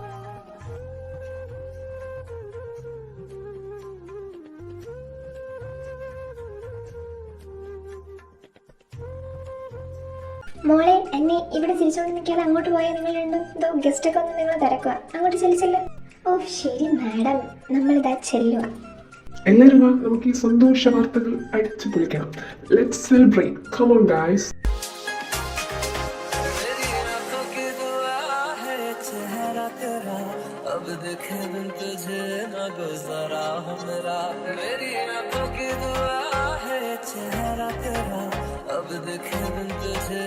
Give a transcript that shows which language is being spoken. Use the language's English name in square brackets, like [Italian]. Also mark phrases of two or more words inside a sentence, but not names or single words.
[Malayalam] മോളെ, എന്നെ ഇവിടെ ചിരിച്ചോണ്ട് നിൽക്കാതെ അങ്ങോട്ട് പോയാൽ നിങ്ങൾ രണ്ടും എന്തോ ഗസ്റ്റൊക്കെ ഒന്ന് നിങ്ങൾ തിരക്കുക. അങ്ങോട്ട് ചെല്ലിച്ചല്ലോ. ഓ ശരി മാഡം, നമ്മളിതാ ചെല്ലുക. എല്ലാവരും വാ, നമുക്ക് ഈ സന്തോഷ വാർത്തകൾ അടിച്ചു പൊളിക്കണം. [English] Let's celebrate. Come on guys. [Hindi] अब देखे बिन तुझे ना गुजारा हो मेरा, मेरी आंखों की दुआ है चेहरा तेरा, अब देखे बिन तुझे